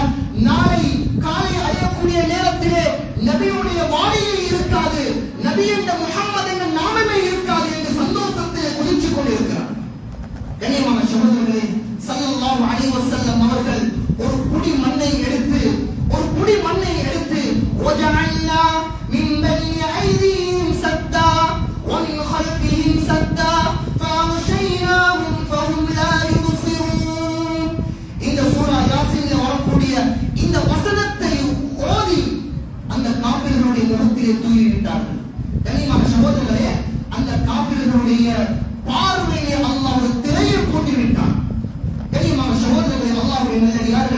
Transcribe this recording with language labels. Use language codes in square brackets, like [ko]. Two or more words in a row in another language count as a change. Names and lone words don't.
[ta] நாளை காலை அடையக்கூடிய நேரத்திலே நபியுடைய வாணியை இருக்காது, நபி என்ற முஹம்மது என்ற நாமமே இருக்காது என்று சந்தோஷத்திலே குதித்துக் கொண்டிருக்கிறார். கண்ணியமான சகோதரர்களே, [ar] صلى الله عليه وسلم [ta] அவர்கள் ஒரு புடி மண்ணை எடுத்து [ar] وَجَعَلْنَا مِنْ بَيْنِ أَيْدِيهِمْ سَدًّا وَمِنْ خَلْفِهِمْ سَدًّا فَأَغْشَيْنَاهُمْ فَهُمْ لَا يُبْصِرُونَ. [ta] இந்த சூரா யாசீனில் வரக்கூடிய இந்த வசனத்தை ஓதி அந்த காபிர்களுடைய முகத்திலே தூவிவிட்டார்கள். கண்ணியமான சகோதரர்களே, அந்த காபிர்களுடைய பார்வையை அல்லாஹ் ஒரு திரையை போட்டு விட்டான். கண்ணியமான சகோதரர்களே, அல்லாஹ்வுடைய நல்லடியார்களே,